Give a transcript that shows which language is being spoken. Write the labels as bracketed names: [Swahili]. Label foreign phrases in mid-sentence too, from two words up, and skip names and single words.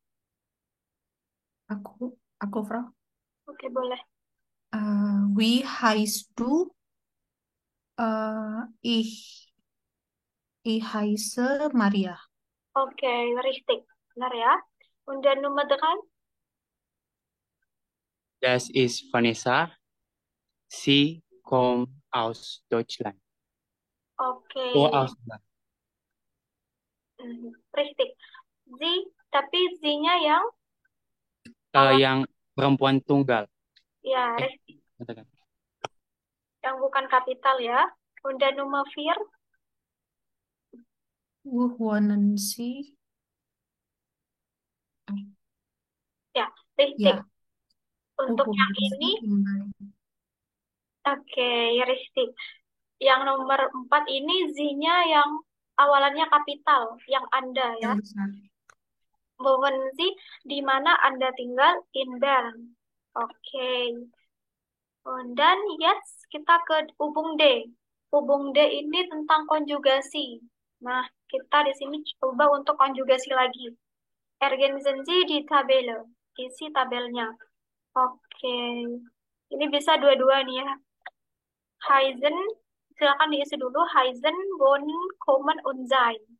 [Indonesian] Aku, Frau. Oke, boleh. [German] Wie heißt du? Ich heiße Maria. Oke, richtig. [Indonesian] Benar ya. [German] Und dann Nummer 3. Das ist Vanessa. Sie kommt aus Deutschland. [Indonesian] Oke, [German] Oh, aus Deutschland. richtig. Sie, [Indonesian] tapi Z-nya yang awal, Yang perempuan tunggal. ya, Eh, [German] richtig. [Indonesian] katakan. Yang bukan kapital ya. [German] Und dann Nummer 4. Wo wohnen Sie? [Indonesian] Ya, richtig. Ya, wo Untuk yang [German] wohnen [Indonesian] ini, [German] Sie in [Indonesian] oke, richtig. Yang nomor 4 ini Z-nya yang awalannya kapital, yang Anda ya. yang besar? [German] Wohnen Sie, [Indonesian] di mana Anda tinggal? [German] In Bern. [Indonesian] Oke. Dan yes, kita ke hubung D. Hubung D ini tentang konjugasi. Nah, kita di sini coba untuk konjugasi lagi. [German] Ergänzen Sie di Tabelle. [Indonesian] Isi tabelnya. Oke. Ini bisa dua-dua nih ya. Heißen, silakan diisi dulu. [German] Heißen, wohnen, kommen, und sein.